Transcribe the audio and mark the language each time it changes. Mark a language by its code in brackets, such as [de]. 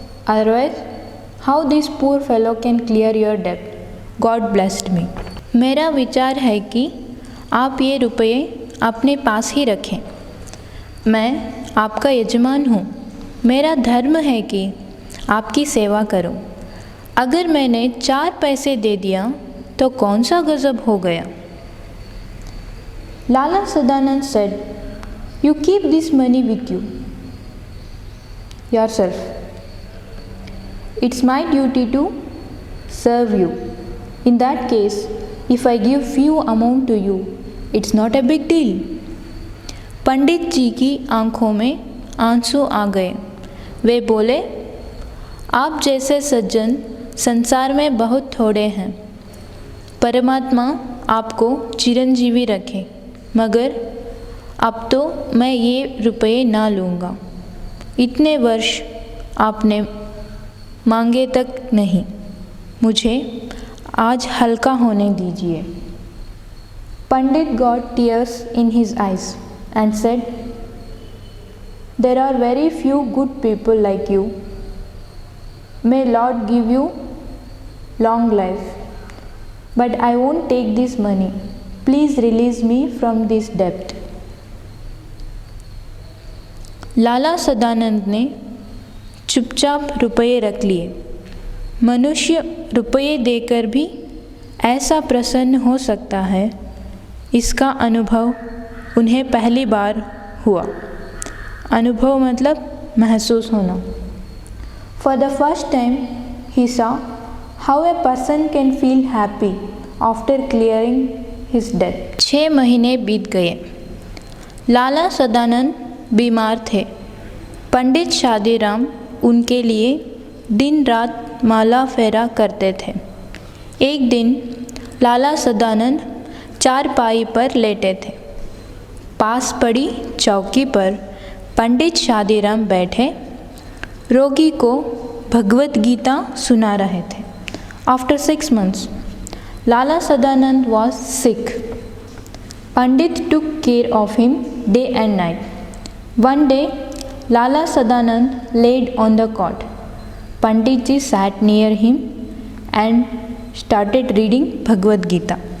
[en] Otherwise, how this poor fellow can clear your debt? God blessed me. [hi] मेरा विचार है कि आप ये रुपये अपने पास ही रखें। मैं आपका यजमान हूँ। मेरा धर्म है कि आपकी सेवा करूँ। अगर मैंने 4 पैसे दे दिया तो कौन सा गज़ब हो गया। [en] Lala Sadanand said, you keep this money with you, yourself. It's my duty to serve you. In that case, if I give few amount to you, it's not a big deal. [hi] पंडित जी की आंखों में आंसू आ गए। वे बोले, आप जैसे सज्जन संसार में बहुत थोड़े हैं। परमात्मा आपको चिरंजीवी रखे, मगर अब तो मैं ये रुपये ना लूँगा। इतने वर्ष आपने मांगे तक नहीं, मुझे आज हल्का होने दीजिए। [en] Pandit got tears in his eyes and said, there are very few good people like you. May Lord give you long life. But I won't take this money. Please release me from this debt. [hi] लाला सदानंद ने चुपचाप रुपये रख लिए। मनुष्य रुपये देकर भी ऐसा प्रसन्न हो सकता है, इसका अनुभव उन्हें पहली बार हुआ। अनुभव मतलब महसूस होना। [en] For the first time, he saw how a person can feel happy after clearing his debt. [hi] 6 महीने बीत गए। लाला सदानंद बीमार थे। पंडित शादीराम उनके लिए दिन रात माला फेरा करते थे। एक दिन लाला सदानंद चारपाई पर लेटे थे। पास पड़ी चौकी पर पंडित शादीराम बैठे रोगी को भगवत गीता सुना रहे थे। [en] After 6 months, Lala Sadanand was sick. Pandit took care of him day and night. One day, Lala Sadanand laid on the cot. Pandit ji sat near him and started reading Bhagavad Gita.